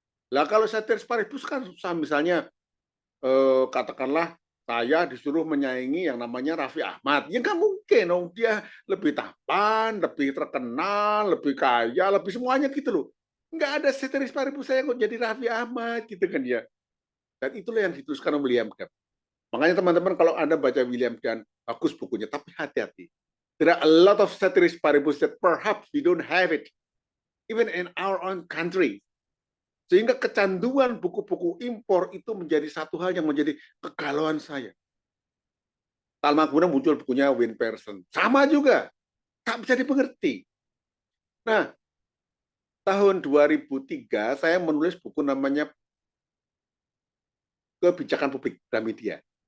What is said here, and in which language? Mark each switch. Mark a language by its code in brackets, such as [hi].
[id] Lah kalau ceteris paribus kan susah, misalnya katakanlah saya disuruh menyaingi yang namanya Raffi Ahmad, ya nggak mungkin dong, dia lebih tampan, lebih terkenal, lebih kaya, lebih semuanya gitu loh. Nggak ada ceteris paribus saya kok jadi Raffi Ahmad gitu kan ya. Dan itulah yang dituliskan oleh William Dunn. Makanya teman-teman kalau Anda baca William Dunn, bagus bukunya, tapi hati-hati. [en] There are a lot of ceteris paribus that perhaps we don't have it, even in our own country. [id] Sehingga kecanduan buku-buku impor itu menjadi satu hal yang menjadi kegalauan saya. Lama kemudian muncul bukunya Wayne Pearson. Sama juga, tak bisa dimengerti. Nah, tahun 2003 saya menulis buku namanya Kebijakan Publik dan Media.